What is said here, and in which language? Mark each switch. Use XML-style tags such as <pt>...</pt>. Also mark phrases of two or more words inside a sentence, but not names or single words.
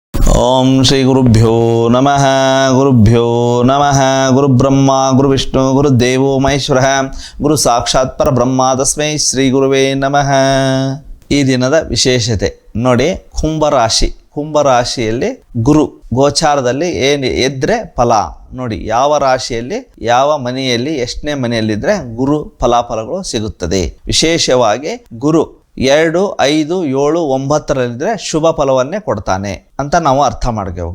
<sa>ಓಂ ಶ್ರೀ ಗುರುಭ್ಯೋ ನಮಃ ಗುರುಬ್ರಹ್ಮ ಗುರುವಿಷ್ಣು ಗುರುದೇವೋ ಮಹೇಶ್ವರ ಗುರು ಸಾಕ್ಷಾತ್ ಪರಬ್ರಹ್ಮ ತಸ್ಮೈ ಶ್ರೀ ಗುರುವೇ ನಮಃ.</sa> <kn>ಈ ದಿನದ ವಿಶೇಷತೆ ನೋಡಿ, ಕುಂಭರಾಶಿಯಲ್ಲಿ ಗುರು ಗೋಚಾರದಲ್ಲಿ ಏನು ಇದ್ರೆ ಫಲ ನೋಡಿ. ಯಾವ ರಾಶಿಯಲ್ಲಿ ಯಾವ ಮನೆಯಲ್ಲಿ ಎಷ್ಟನೇ ಮನೆಯಲ್ಲಿದ್ದರೆ ಗುರು ಫಲಾಫಲಗಳು ಸಿಗುತ್ತದೆ. ವಿಶೇಷವಾಗಿ ಗುರು 2, 5, 7, 9ರಲ್ಲಿದ್ದರೆ ಶುಭ ಫಲವನ್ನೇ ಕೊಡ್ತಾನೆ ಅಂತ ನಾವು ಅರ್ಥ ಮಾಡ್ಕೋಬೇಕು.</kn>